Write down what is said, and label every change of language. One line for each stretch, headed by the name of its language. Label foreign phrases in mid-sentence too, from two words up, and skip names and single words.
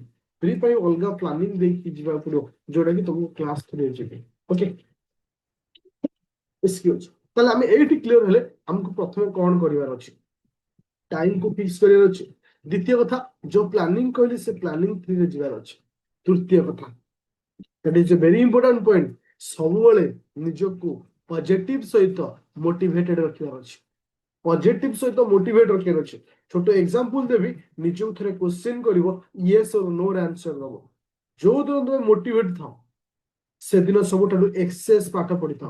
Odia: ପ୍ରି ପାଇଁ ଅଲଗା ପ୍ଲାନିଂ ଦେଇକି ଯିବାକୁ ପଡିବ, ଯୋଉଟା କି ତମକୁ
English: class three-re
Odia: ଯିବେ।
English: okay, excuse.
Odia: ତାହେଲେ ଆମେ ଏଇଠି କ୍ଲିୟର ହେଲେ ଆମକୁ ପ୍ରଥମେ କଣ କରିବାର ଅଛି? ଟାଇମକୁ ଫିକ୍ସ କରିବାର ଅଛି। ଦ୍ୱିତୀୟ କଥା, ଯୋଉ ପ୍ଲାନିଂ କହିଲି ସେ ପ୍ଲାନିଂ ଥ୍ରୀରେ ଯିବାର ଅଛି। ତୃତୀୟ କଥା,
English: that is a very important point,
Odia: ସବୁବେଳେ ନିଜକୁ ପଜିଟିଭ ସହିତ ମୋଟିଭେଟେଡ ରଖିବାର ଅଛି। ପଜିଟିଭ ସହିତ ମୋଟିଭେଟ ରଖିବାର ଅଛି। ଛୋଟ ଏକ୍ସାମ୍ପଲ ଦେବି, ନିଜକୁ ଥରେ କ୍ୱେଶ୍ଚିନ କରିବ,
English: yes or no
Odia: ରେ ଆନ୍ସର ଦବ। ଯୋଉଦିନ ତମେ ମୋଟିଭେଟ ଥାଅ ସେଦିନ ସବୁଠାରୁ ଏକ୍ସେସ ପାଠ ପଢିଥାଅ।